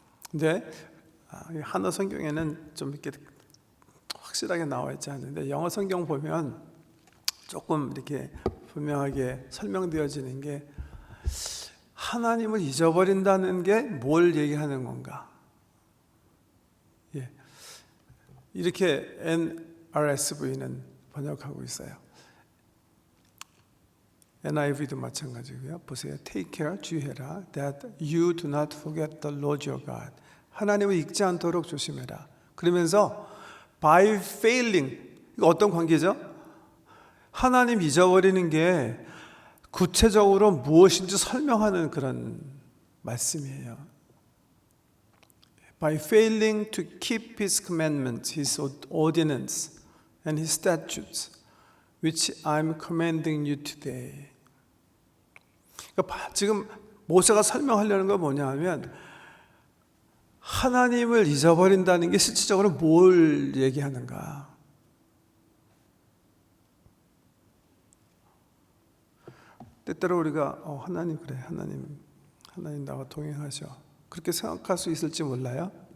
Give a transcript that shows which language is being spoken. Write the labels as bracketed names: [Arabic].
[Korean] 근데 한어 성경에는 좀 이렇게 확실하게 나와 있지 않는데 영어 성경 보면 조금 이렇게 분명하게 설명되어지는 게 하나님을 잊어버린다는 게 뭘 얘기하는 건가? 이렇게 NRSV는 번역하고 있어요. NIV도 마찬가지고요. 보세요. [English] Take care, [Korean] 주의해라. [English] That you do not forget the Lord your God. [Korean] 하나님을 잊지 않도록 조심해라. 그러면서 [English] by failing, [Korean] 이거 어떤 관계죠? 하나님 잊어버리는 게 구체적으로 무엇인지 설명하는 그런 말씀이에요. [English] By failing to keep His commandments, His ordinance, and His statutes, which I'm commanding you today. [Korean] 그러니까 지금 모세가 설명하려는 건 뭐냐 하면 하나님을 잊어버린다는 게 실질적으로 뭘 얘기하는가? 때때로 우리가 하나님 그래, 하나님 나와 동행하셔, 그렇게 생각할 수 있을지 몰라요.